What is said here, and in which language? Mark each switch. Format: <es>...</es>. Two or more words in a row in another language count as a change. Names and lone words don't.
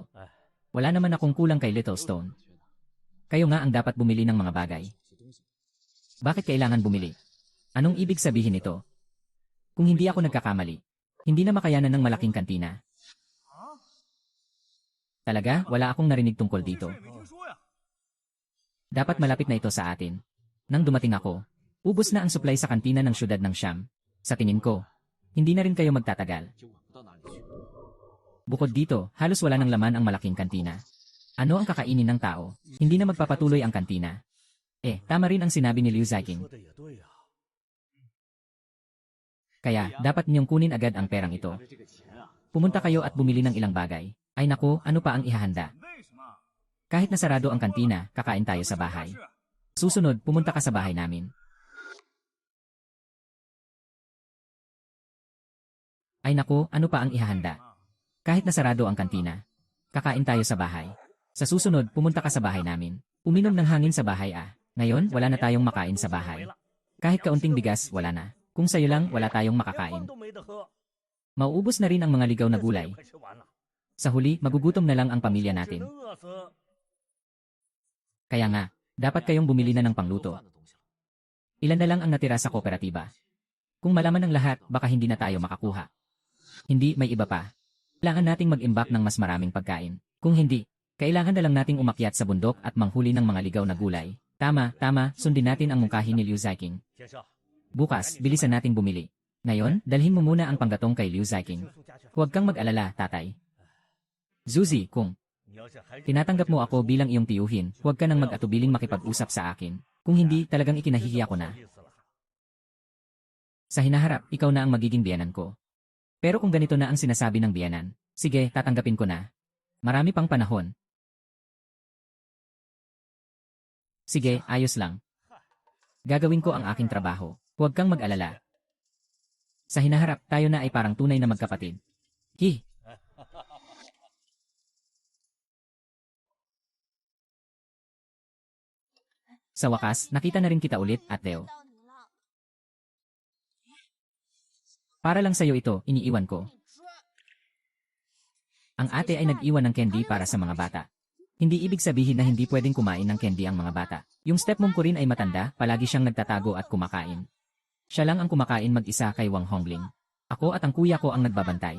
<tl>Wala naman akong kulang kay Little Stone. Kayo nga ang dapat bumili ng mga bagay. Bakit kailangan bumili? Anong ibig sabihin nito? Kung hindi ako nagkakamali, hindi na makayanan ng malaking kantina. Talaga, wala akong narinig tungkol</tl> <zh>这</zh> <tl>dito.</tl> <zh>事也没听说呀。</zh> <tl>Dapat malapit na ito sa atin. Nang dumating ako, ubos na ang supply sa kantina ng syudad ng Siam. Sa tingin ko, hindi na rin kayo magtatagal.</tl> <zh>就晚不到哪里去。</zh> <tl>Bukod dito, halos wala ng laman ang malaking kantina. Ano ang kakainin ng tao? Hindi na magpapatuloy ang kantina. Tama rin ang sinabi ni Liu Ziqing.</tl> <zh>说的也对呀、</zh> <tl>Kaya, dapat niyong kunin agad ang perang ito.</tl> <zh>拿着这个钱啊，</zh> <tl>Pumunta kayo at bumili ng ilang bagay. Ay naku, ano pa ang ihahanda?</tl> <zh>为什么？</zh> <tl>Kahit nasarado ang kantina, kakain tayo sa bahay. Susunod, pumunta ka sa bahay namin. Ay naku, ano pa ang ihahanda? Kahit nasarado ang kantina, kakain tayo sa bahay. Sa susunod, pumunta ka sa bahay namin. Uminom ng hangin sa bahay ah. Ngayon, wala na tayong makain sa bahay. Kahit kaunting bigas, wala na. Kung sa'yo lang, wala tayong</tl> <zh>连</zh> <tl>makakain.</tl> <zh>饭都没得喝，</zh> <tl>Mauubos na rin ang mga ligaw na</tl> <zh>这次也</zh> <tl>gulay.</tl> <zh>快吃完了，</zh> <tl>Sa huli, magugutom na lang ang pamilya</tl> <zh>只</zh> <tl>natin.</tl> <zh>能饿死。</zh> <tl>Kaya nga, dapat kayong bumili na ng</tl> <zh>做</zh> <tl>pangluto.</tl> <zh>饭的东西了。</zh> <tl>Ilan na lang ang natira sa kooperatiba. Kung malaman ng lahat, baka hindi na tayo makakuha. Hindi, may iba pa. Kailangan nating mag-imbak ng mas maraming pagkain. Kung hindi, kailangan na lang nating umakyat sa bundok at manghuli ng mga ligaw na gulay. Tama, sundin natin ang mungkahi ni Liu Ziking.</tl> <zh>先生，</zh> <tl>Bukas, bilisan nating bumili. Ngayon, dalhin mo muna ang panggatong kay Liu</tl> <zh>请</zh> <tl>Ziking.</tl> <zh>送家去。</zh> <tl>Huwag kang mag-alala, tatay. Zuzi, kung</tl> <zh>你要是还</zh> <tl>tinatanggap mo ako bilang iyong tiyuhin, huwag ka nang mag-atubiling makipag-usap sa akin. Kung hindi, talagang ikinahihiya ko na. Sa hinaharap, ikaw na ang magiging biyanan ko. Pero kung ganito na ang sinasabi ng biyanan, sige, tatanggapin ko na. Marami pang panahon. Sige, ayos lang. Gagawin ko ang aking trabaho. Huwag kang mag-alala. Sa hinaharap, tayo na ay parang tunay na magkapatid. Hi! Sa wakas, nakita na rin kita ulit, Ateo.</tl> <zh>到你了，</zh> <tl>Para lang sa'yo ito, iniiwan ko. Ang ate ay nag-iwan ng candy para sa mga bata. Hindi ibig sabihin na hindi pwedeng kumain ng candy ang mga bata. Yung stepmom ko rin ay matanda, palagi siyang nagtatago at kumakain. Siya lang ang kumakain mag-isa kay Wang Hongling. Ako at ang kuya ko ang nagbabantay.</tl>